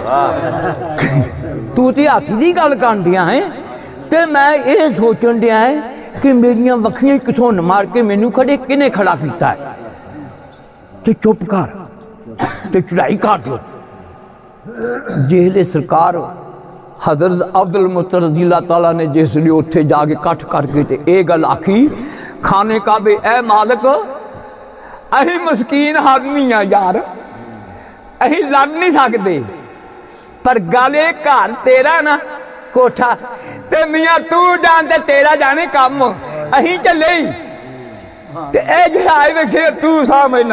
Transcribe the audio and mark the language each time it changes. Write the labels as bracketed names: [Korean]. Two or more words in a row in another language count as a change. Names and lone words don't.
[Punjabi] ਤੂੰ ਤੇ ਹਾਥੀ ਦੀ ਗੱਲ ਕਰਨ ਡਿਆ ਹੈ ਤੇ ਮੈਂ ਇਹ ਸੋਚਣ ਡਿਆ ਹੈ ਕਿ ਮੇਰੀਆਂ ਵੱਖੀਆਂ ਘਸੁੰਨ ਮਾਰ ਕੇ ਮੈਨੂੰ ਕਿਹਨੇ ਖੜਾ ਕੀਤਾ ਹੈ। ਤੇ ਚੁੱਪ ਕਰ ਤੇ ਚੜਾਈ ਕਰ ਦੋ। ਜਿਹਲੇ ਸਰਕਾਰ ਹਜ਼ਰਤ ਅਬਦੁਲ ਮੁੱਤਲਿਬ [Arabic] رضي الله تعالى [Punjabi] ਨੇ ਜਿਸਲਿਏ ਉੱਥੇ ਜਾਕੇ ਕੱਠ ਕਰਕੇ ਤੇ ਯੇ ਗੱਲ ਆਖੀ ਖਾਨੇ ਕਾਬੇ, ਏ ਮਾਲਿਕ ਅਹੀ ਮਸਕੀਨ ਆਦਮੀ ਆ ਯਾਰ, ਅਹੀ ਲੜ ਨਹੀਂ ਸਕਦੇ, ਪਰ ਗੱਲ ਯੇ ਘਰ ਤੇਰਾ ਨਾ ਕੋਠਾ ਤੇ ਮੀਆਂ ਤੂ ਜਾਨ ਤੇ ਤੇਰਾ ਜਾਨੇ ਕਾਮ, ਅਹੀ ਚਲੇ ਤੇ ਏ ਜਿਹੜਾ ਬੈਠੇ ਤੂ ਸਮਝਨਾ।